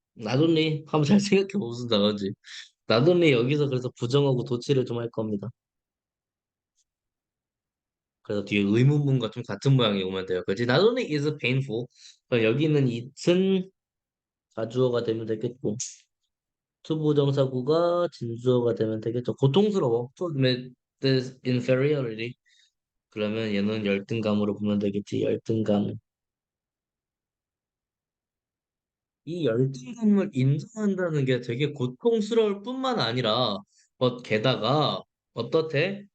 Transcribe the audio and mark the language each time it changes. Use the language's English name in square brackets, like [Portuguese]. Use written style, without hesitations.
[Korean] 나돈니 한번 잘 생각해 무슨 단어인지. 나돈니 여기서 그래서 부정하고 도치를 좀 할 겁니다. 그래서 뒤에 의문문과 좀 같은 모양이 오면 돼요. [English] 그렇지? Not only is painful. [Korean] 그럼 여기 있는 it은 가주어가 되면 되겠고, 투부정사구가 진주어가 되면 되겠죠. 고통스러워. [English] To admit this inferiority. [Korean] 그러면 얘는 열등감으로 보면 되겠지. 열등감. 이 열등감을 인정한다는 게 되게 고통스러울 뿐만 아니라, 게다가 어떻대?